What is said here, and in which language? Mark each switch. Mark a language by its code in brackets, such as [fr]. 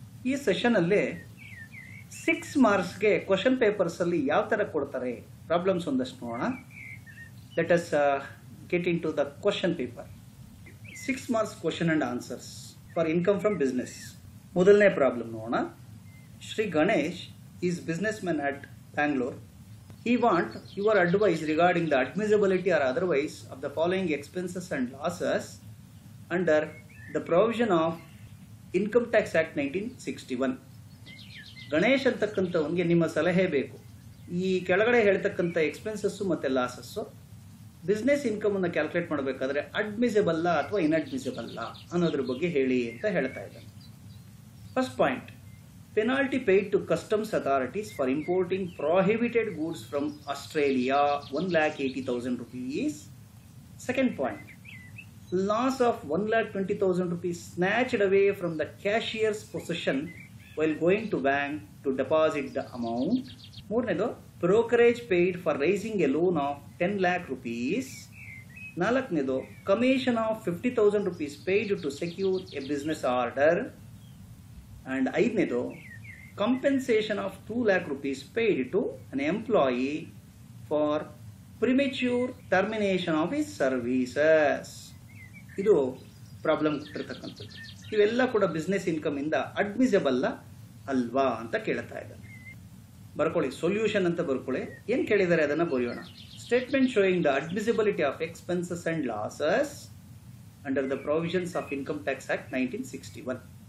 [kn] ಈ ಸೆಷನಲ್ಲಿ 6 ಮಾರ್ಕ್ಸ್ಗೆ ಕ್ವಶನ್ ಪೇಪರ್ಸಲ್ಲಿ ಯಾವ ಥರ ಕೊಡ್ತಾರೆ ಪ್ರಾಬ್ಲಮ್ಸ್ ಒಂದಷ್ಟು ನೋಡೋಣ. [en] Let us get into the question paper. 6 marks question and answers for income from business. [kn] ಮೊದಲನೇ ಪ್ರಾಬ್ಲಮ್ ನೋಡೋಣ. [en] Shri Ganesh is businessman at Bangalore. He want your advice regarding the admissibility or otherwise of the following expenses and losses under the provision of Income Tax Act 1961. [kn] Ganesh ಅಂತಕ್ಕಂಥವನಿಗೆ ನಿಮ್ಮ ಸಲಹೆ ಬೇಕು. ಈ ಕೆಳಗಡೆ ಹೇಳ್ತಕ್ಕಂಥ expenses ಮತ್ತು losses business ಇನ್ಕಮನ್ನು calculate ಮಾಡಬೇಕಾದ್ರೆ ಅಡ್ಮಿಸಿಬಲ್ಲ ಅಥವಾ ಇನ್ಅಡ್ಮಿಸಿಬಲ್ಲ ಅನ್ನೋದ್ರ ಬಗ್ಗೆ ಹೇಳಿ ಅಂತ ಹೇಳ್ತಾ ಇದ್ದಾನೆ. [en] First point, penalty paid to customs authorities for importing prohibited goods from Australia, 1,80,000 rupees. Second point, loss of 1,20,000 rupees snatched away from the cashier's possession while going to bank to deposit the amount. ಮೂರನೇದು, brokerage paid for raising a loan of 10 lakh rupees. ನಾಲ್ಕನೇದು, commission of 50,000 rupees paid to secure a business order. And ಐದನೇದು, compensation of 2 lakh rupees paid to an employee for premature termination of his services. [kn] ಇದು problem ಕೊಟ್ಟಿರ್ತಕ್ಕಂಥದ್ದು. ಇವೆಲ್ಲ ಕೂಡ business income ಇಂದ admissible ಅಲ್ವಾ ಅಂತ ಕೇಳ್ತಾ ಇದ್ದಾನೆ. ಬರ್ಕೊಳ್ಳಿ, ಸೊಲ್ಯೂಷನ್ ಅಂತ ಬರ್ಕೊಳ್ಳಿ. ಏನು ಕೇಳಿದ್ದಾರೆ ಅದನ್ನು ಬರೆಯೋಣ. [en] Statement showing the admissibility of expenses and losses under the provisions of income tax act 1961.